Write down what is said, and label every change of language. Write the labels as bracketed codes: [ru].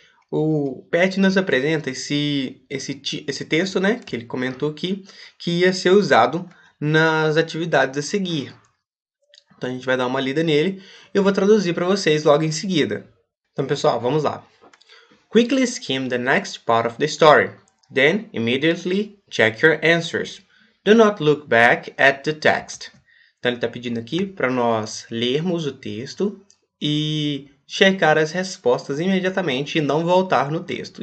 [pt] O Pet nos apresenta esse texto, né, que ele comentou aqui, que ia ser usado nas atividades a seguir. Então a gente vai dar uma lida nele e eu vou traduzir para vocês logo em seguida. Então, pessoal, vamos lá. [en] Quickly skim the next part of the story. Then, immediately check your answers. Do not look back at the text. [pt] Então ele está pedindo aqui para nós lermos o texto e checar as respostas imediatamente e não voltar no texto.